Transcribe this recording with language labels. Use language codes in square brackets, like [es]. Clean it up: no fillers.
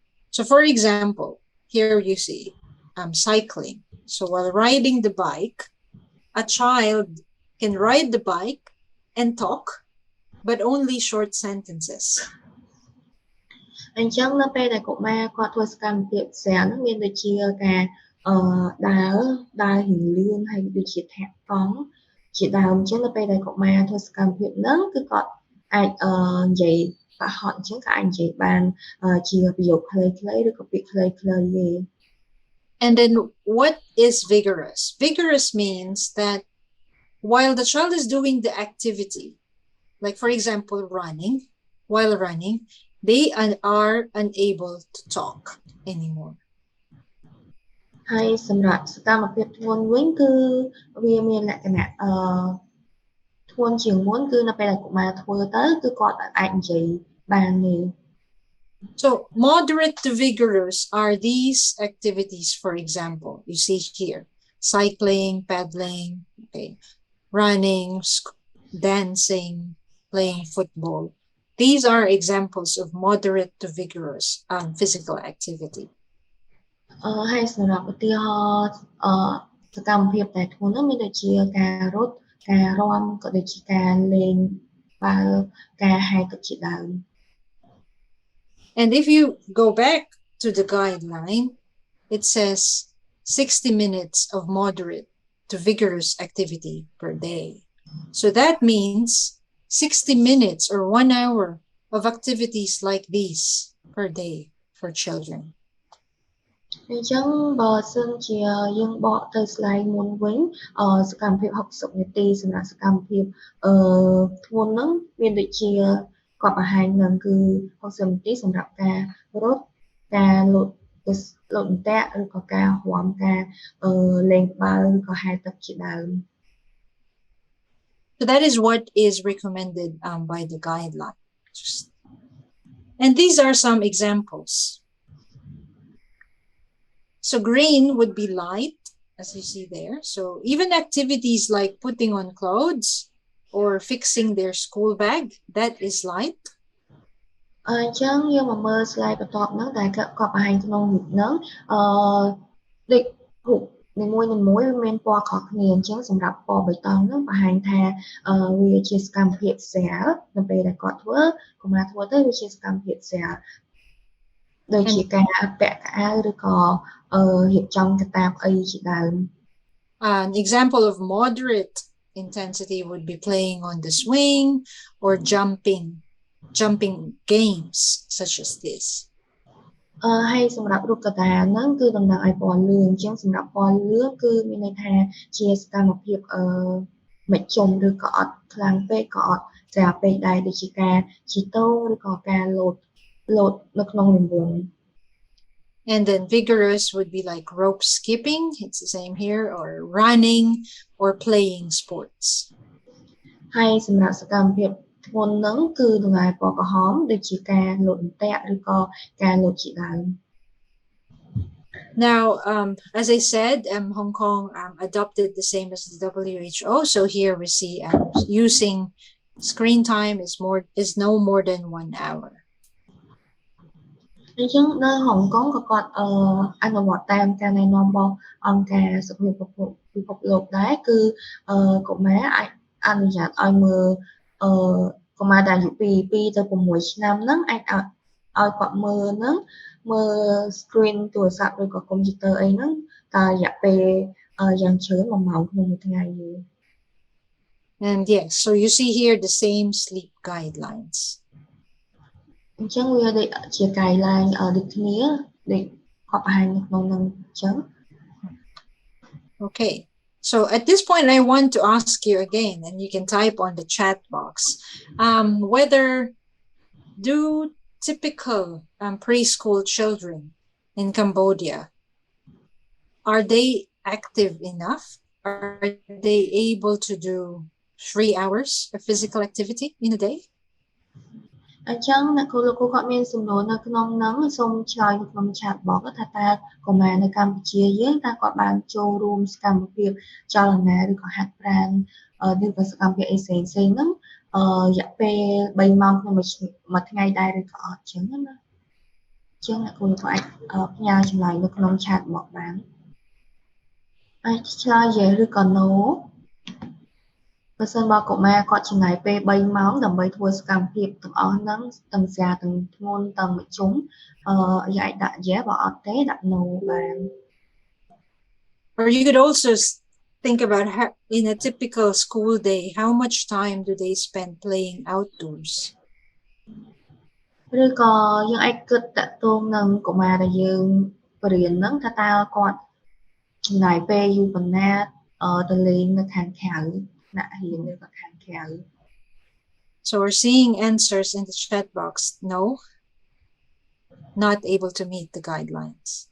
[en] So for example, here you see cycling. So while riding the bike, a child can ride the bike and talk, but only short sentences. [km] អញ្ចឹងនៅពេលដែលកុមារគាត់ធ្វើសកម្មភាពស្រាហ្នឹងមានដូចជាការដើររៀងលឿនហើយដូចជាធាក់កង់ជាដើមអញ្ចឹងនៅពេលដែលកុមារធ្វើសកម្មភាពហ្នឹងគឺគាត់អាចនិយាយប្រហត់អញ្ចឹងក៏អាចនិយាយបានជាប្រយោគខ្លីៗឬក៏ពាក្យខ្លីៗទេ [en] And then what is vigorous? Vigorous means that while the child is doing the activity, like for example, running, while running, they are unable to talk anymore. [km] ហើយសម្រាប់សកម្មភាពធ្ងន់វិញគឺវាមានលក្ខណៈធ្ងន់ជាងមុនគឺនៅពេលដែលកុមារធ្វើទៅគឺគាត់អាចនិយាយបានទេ [en] So moderate to vigorous are these activities, for example, you see here, cycling, paddling, okay, running, dancing, playing football. These are examples of moderate to vigorous physical activity. [km] ហើយសម្រាប់ឧទាហរណ៍សកម្មភាពដែលធ្ងន់នោះមានដូចជាការរត់ការរាំក៏ដូចជាការលេងបាល់ការហែលទឹកជាដើម [en] And if you go back to the guideline, it says 60 minutes of moderate to vigorous activity per day. So that means 60 minutes or 1 hour of activities like these per day for children. [km] អញ្ចឹងបើសិនជាយើងបកទៅ slide មុនវិញសកម្មភាព60នាទីសម្រាប់សកម្មភាពធ្ងន់ហ្នឹងមានដូចជាគាត់បង្ហាញនឹងគឺ60នាទីសម្រាប់ការរត់ការលោតអន្ទាក់ឬក៏ការរាំការលេងបាល់ឬក៏ហែលទឹកជាដើម [en] So that is what is recommended by the guideline. And these are some examples. So green would be light, as you see there. So even activities like putting on clothes or fixing their school bag, that is light. [km] អញ្ចឹងយើងមកមើល slide បន្ទាប់ហ្នឹងដែលគាត់បង្ហាញក្នុងរូបហ្នឹងដូចរូបនីមួយៗមានពណ៌ខុសគ្នាអញ្ចឹងសម្រាប់ពណ៌បៃតងហ្នឹងបង្ហាញថាវាជាសកម្មភាពស្រាលនៅពេលដែលគាត់ធ្វើកុមារធ្វើទៅវាជាសកម្មភាពស្រាលដូចជាការពាក់ខោអាវឬក៏រៀបចំកាតាបអីជាដើម [en] An example of moderate intensity would be playing on the swing or jumping games such as this. [km] ហើយសម្រាប់រូបកតាហ្នឹងគឺតំណាងឲ្យពណ៌លឿងអញ្ចឹងសម្រាប់ពណ៌លឿងគឺមានន័យថាជាសកម្មភាពមជ្ឈមឬក៏អត់ខ្លាំងពេកក៏អត់ស្រាលពេកដែរដូចជាការជិះតូឬក៏ការលោតនៅក្នុងរង្វង់ [en] And then vigorous would be like rope skipping, it's the same here, or running or playing sports. [km] ហើយសម្រាប់សកម្មភាពធ្ងន់ហ្នឹងគឺតំណាងពណ៌ក្រហមដូចជាការលោតអន្ទាក់ឬក៏ការលោតជាដើម [en] Now, as I said, Hong Kong adopted the same as the WHO. So here we see using screen time is no more than 1 hour. [km] អញ្ចឹងនៅហុងកុងក៏គាត់អនុវត្តតាមការណែនាំរបស់អង្គការសុខភាពពិភពលោកដែរគឺកុមារអាចអនុញ្ញាតឲ្យមើលកុមារដែលអាយុពី2ទៅ6ឆ្នាំហ្នឹងអាចឲ្យគាត់មើលហ្នឹងមើល screen ទូរស័ព្ទឬក៏ computer អីហ្នឹងតើរយៈពេលយ៉ាងច្រើន1ម៉ោងក្នុងមួយថ្ងៃទេ [en] And yes, so you see here the same sleep guidelines. [km] អញ្ចឹងវាដូចជា guideline ដូចគ្នាដូចគាត់បង្ហាញនៅក្នុងហ្នឹងអញ្ចឹង [en] Okay. So at this point, I want to ask you again, and you can type on the chat box, whether do typical preschool children in Cambodia, are they active enough? Are they able to do 3 hours of physical activity in a day? [km] អញ្ចឹងអ្នកគ្រូលោកគ្រូគាត់មានសំណួរនៅក្នុងហ្នឹងសូមឆ្លើយនៅក្នុង chat box ថាតើកុមារនៅកម្ពុជាយើងតើគាត់បានចូលរួមសកម្មភាពចលនាឬក៏ហាត់ប្រាណឬក៏សកម្មភាពអីផ្សេងៗហ្នឹងរយៈពេល3ម៉ោងក្នុងមួយថ្ងៃដែរឬក៏អត់អញ្ចឹងណាអញ្ចឹងអ្នកគ្រូលោកគ្រូអាចផ្ញើចម្លើយនៅក្នុង chat box បានអាចឆ្លើយ yes ឬក៏ no បើសិនបើកុមារគាត់ចំណាយពេល3ម៉ោងដើម្បីធ្វើសកម្មភាពទាំងអស់ហ្នឹងទាំងស្រាលទាំងធ្ងន់ទាំងមធ្យមយើងអាចដាក់ yes បើអត់ទេដាក់ no បាន [en] Or you could also think about how, in a typical school day, how much time do they spend playing outdoors? [km] ឬក៏យើងអាចគិតតាក់ទងនឹងកុមារដែលយើងបរៀនហ្នឹងថាតើគាត់ ចំណាយពេលយូរប៉ុណ្ណាទៅលេងនៅខាងក្រៅថ្នាក់រៀននៅខាងក្រៅ [en] So we're seeing answers in the chat box. No, not able to meet the guidelines.